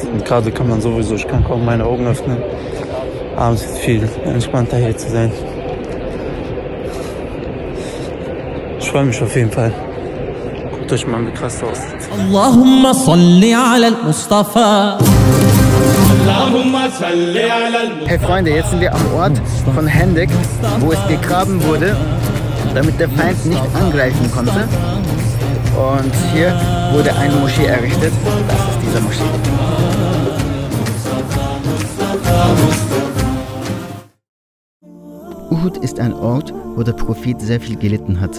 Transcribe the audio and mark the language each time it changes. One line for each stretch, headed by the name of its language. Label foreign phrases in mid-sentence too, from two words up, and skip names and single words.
German: Und gerade kann man sowieso, ich kann kaum meine Augen öffnen. Abends ist viel entspannter hier zu sein. Ich freue mich auf jeden Fall. Guckt euch mal, wie krass das aussieht.
Arabic: اللهم صل على المصطفى.
German: Hey Freunde, jetzt sind wir am Ort von Hendek, wo es gegraben wurde, damit der Feind nicht angreifen konnte. Und hier wurde eine Moschee errichtet. Das ist diese Moschee. Uhud ist ein Ort, wo der Prophet sehr viel gelitten hatte.